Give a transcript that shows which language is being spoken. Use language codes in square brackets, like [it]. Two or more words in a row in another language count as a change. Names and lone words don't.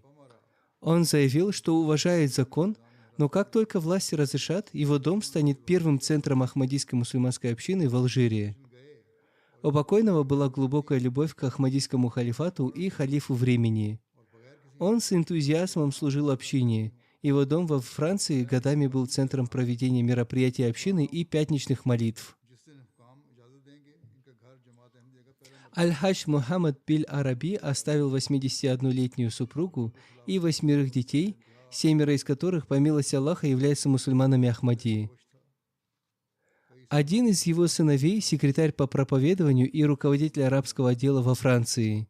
[ru] Он заявил, что уважает закон, но как только власти разрешат, его дом станет первым центром ахмадийской мусульманской общины в Алжире. У покойного была глубокая любовь к ахмадийскому халифату и халифу времени. Он с энтузиазмом служил общине. Его дом во Франции годами был центром проведения мероприятий общины и пятничных молитв. [ur] جس دن حکام اجازت دیں گے ان کا گھر جماعت احمدیہ کا پہلا [ru] Аль-Хадж Мухаммад Биль Араби оставил 81-летнюю супругу и 8 детей, 7 из которых, по милости Аллаха, являются мусульманами Ахмади. Один из его сыновей – секретарь по проповедованию и руководитель арабского отдела во Франции.